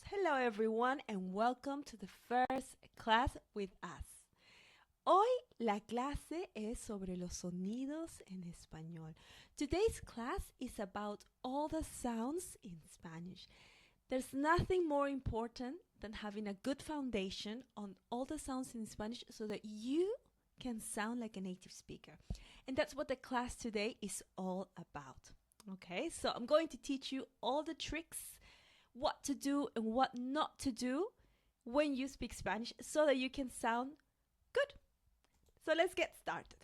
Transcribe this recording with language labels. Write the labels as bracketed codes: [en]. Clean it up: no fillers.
[en] Hello everyone and welcome to the first class with us. [es] Hoy la clase es sobre los sonidos en español. [en] Today's class is about all the sounds in Spanish. There's nothing more important than having a good foundation on all the sounds in Spanish so that you can sound like a native speaker. And that's what the class today is all about. Okay, so I'm going to teach you all the tricks, what to do and what not to do when you speak Spanish so that you can sound good. So let's get started.